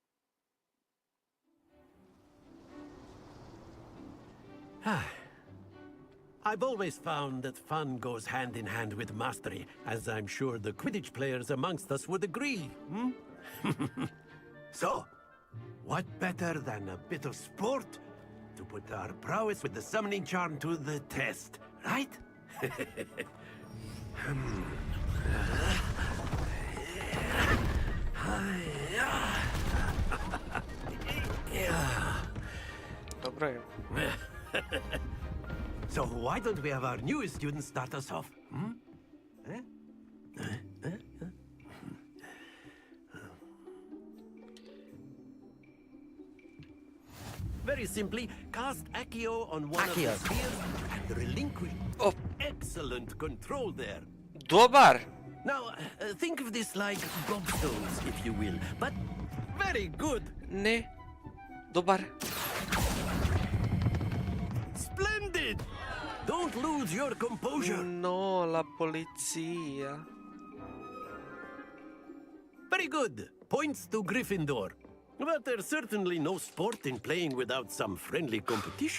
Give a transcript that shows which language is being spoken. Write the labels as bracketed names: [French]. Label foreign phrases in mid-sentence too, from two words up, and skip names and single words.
[English] I've always found that fun goes hand in hand with mastery, as I'm sure the Quidditch players amongst us would agree, So, what better than a bit of sport to put our prowess with the summoning charm to the test, right? [Croatian] Dobro je. [English] So why don't we have our newest student start us off? Very simply, cast Accio on one of the spheres and relinquish. Oh. Excellent control there. [Croatian] Dobar. [English] Now, think of this like gobstones, if you will, but very good. [Croatian] Ne. Dobar. [English] Splendid! Don't lose your composure. [Italian] No, la polizia. [English] Very good. Points to Gryffindor. But there's certainly no sport in playing without some friendly competition.